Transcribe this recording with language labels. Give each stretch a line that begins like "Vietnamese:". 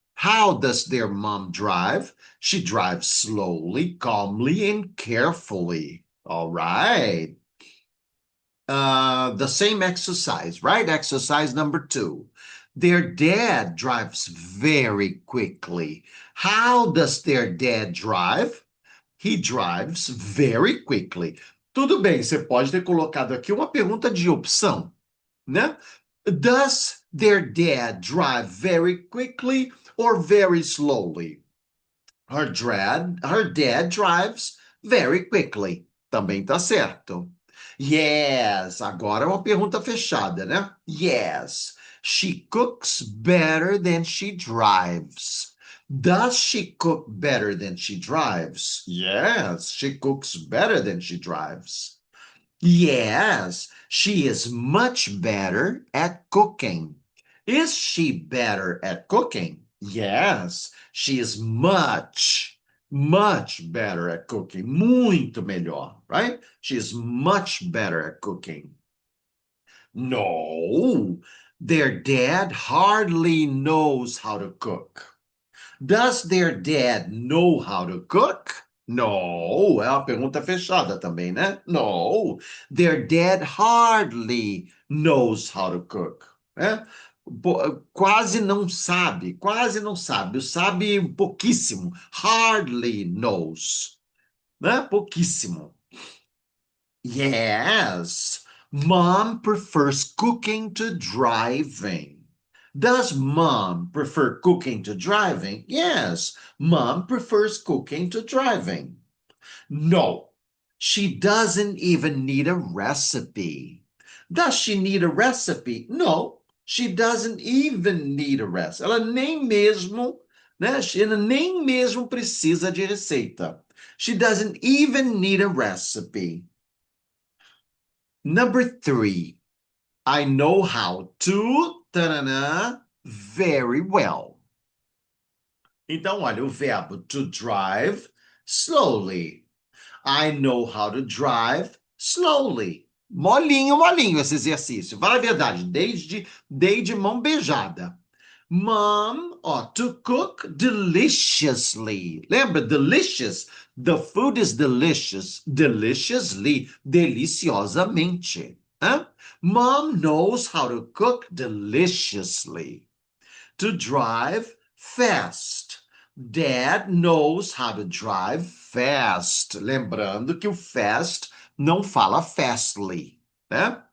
English: How does their mom drive? She drives slowly, calmly, and carefully. All right. The same exercise, right? Exercise number 2. Their dad drives very quickly. How does their dad drive? He drives very quickly.
Portuguese: Tudo bem, você pode ter colocado aqui uma pergunta de opção, né?
English: Does their dad drive very quickly or very slowly? Her dad drives very quickly.
Portuguese: Também tá certo. Yes, agora é uma pergunta fechada, né?
English: Yes, she cooks better than she drives. Does she cook better than she drives? Yes, she cooks better than she drives. Yes, she is much better at cooking. Is she better at cooking? Yes, she is much, much better at cooking.
Portuguese: Muito melhor,
English: right? She is much better at cooking. No, their dad hardly knows how to cook. Does their dad know how to cook?
Portuguese: No, é uma pergunta fechada também, né?
English: No, their dad hardly knows how to cook, né?
Portuguese: Quase não sabe, quase não sabe, o sabe pouquíssimo, hardly knows, né? Pouquíssimo.
English: Yes, mom prefers cooking to driving. Does mom prefer cooking to driving? Yes, mom prefers cooking to driving. No, she doesn't even need a recipe. Does she need a recipe? No, she doesn't even need a recipe.
Portuguese: Ela nem mesmo, né? Ela nem mesmo precisa de receita.
English: She doesn't even need a recipe. Number 3, I know how to very well.
Portuguese: Então, olha, o verbo to drive slowly.
English: I know how to drive slowly.
Portuguese: Molinho, molinho esse exercício. Fala a verdade, desde mão beijada.
English: Mom ought to cook deliciously.
Portuguese: Lembra?
English: Delicious. The food is delicious. Deliciously. Deliciosamente. Huh? Mom knows how to cook deliciously. To drive fast. Dad knows how to drive fast.
Portuguese: Lembrando que o fast não fala fastly, né?